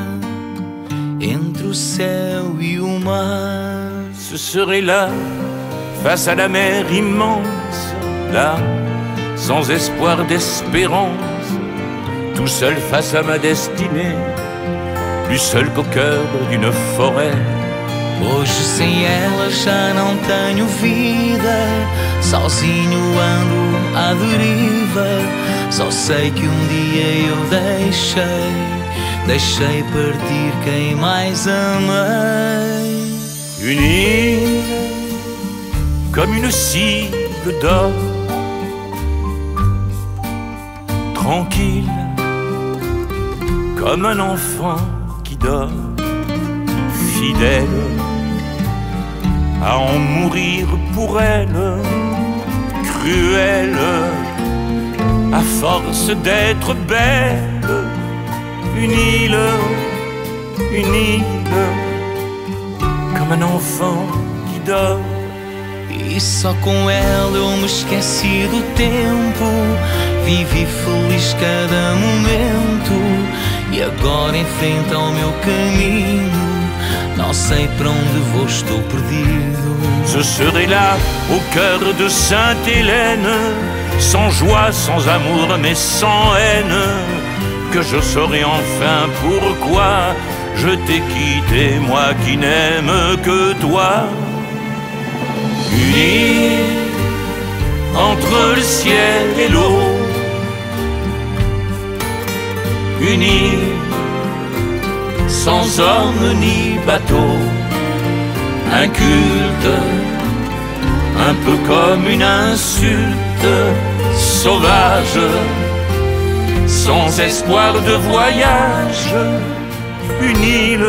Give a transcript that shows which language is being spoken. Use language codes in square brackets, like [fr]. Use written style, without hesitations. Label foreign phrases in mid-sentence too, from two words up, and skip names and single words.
[pt] Entre o céu [fr] et le [pt] mar. [fr] Ce serait là, face à la mer immense, là, sans espoir d'espérance, tout seul face à ma destinée, plus seul qu'au cœur d'une forêt. [pt] Hoje sem ela já não tenho vida, sozinho ando à deriva. Só sei que dia eu deixei partir quem mais amei. [fr] Une île comme une cible d'or, tranquille comme un enfant qui dort, fidèle à en mourir pour elle, cruelle à force d'être belle. Une île comme un enfant qui dort. [pt] E só com ela eu me esqueci do tempo, vivi feliz cada momento. E agora enfrento ao meu caminho, não sei para onde vou, estou perdido. [fr] Je serai là au cœur de Sainte-Hélène, sans joie, sans amour, mais sans haine, que je saurai enfin pourquoi je t'ai quitté, moi qui n'aime que toi. Unis entre le ciel et l'eau, unis sans homme ni bateau, un culte un peu comme une insulte sauvage, sans espoir de voyage, une île,